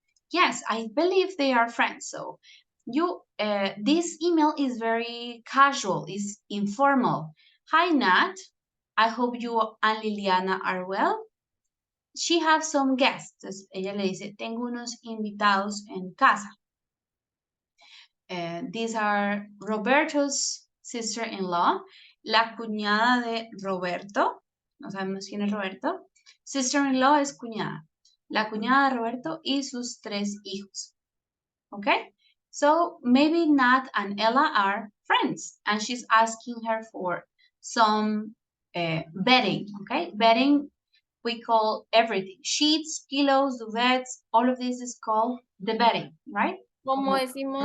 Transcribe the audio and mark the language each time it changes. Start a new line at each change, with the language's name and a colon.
English: Yes, I believe they are friends. So this email is very casual, is informal. Hi, Nat. I hope you and Liliana are well. She has some guests.
Spanish: Entonces, ella le dice, tengo unos invitados en casa.
English: These are Roberto's sister-in-law,
Spanish: la cuñada de Roberto. No sabemos quién es Roberto. Sister-in-law es cuñada. La cuñada de Roberto y sus 3 hijos.
English: Okay? So maybe Nat and Ella are friends and she's asking her for some bedding. Okay? Bedding, we call everything. Sheets, pillows, duvets, all of this is called the bedding, right?
Spanish: Como decimos,